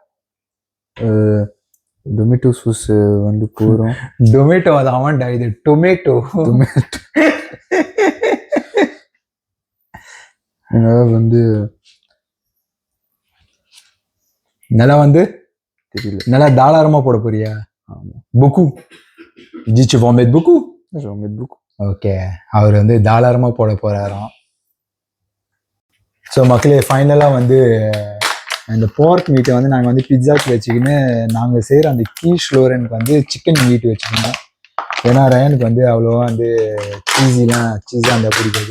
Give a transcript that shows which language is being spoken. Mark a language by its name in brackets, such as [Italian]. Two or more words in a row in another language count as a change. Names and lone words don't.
[English] tomato sauce [Tamil] வந்து போறோம். டொமேட்டோ அது அவன்டா, இது டொமேட்டோ. வந்து நல்லா வந்து தெரியல, நல்லா தாராளமா போட போறியா? ஆமா. [French] beaucoup. dis tu vas en mettre beaucoup? je vais en mettre beaucoup. [Tamil] ஓகே, அவர் வந்து தாராளமா போட போறாராம். ஸோ மக்களே ஃபைனலாக வந்து அந்த [English] pork meat [Tamil] வந்து நாங்கள் வந்து பிட்ஸாக்கு வச்சுக்கின்னு நாங்கள் செய்கிற அந்த கீஷ் லோரனுக்கு வந்து [English] chicken meat [Tamil] வச்சுக்கணும். ஏன்னா ரயனுக்கு வந்து அவ்வளோவா வந்து சீஸாக அந்த பிடிக்காது.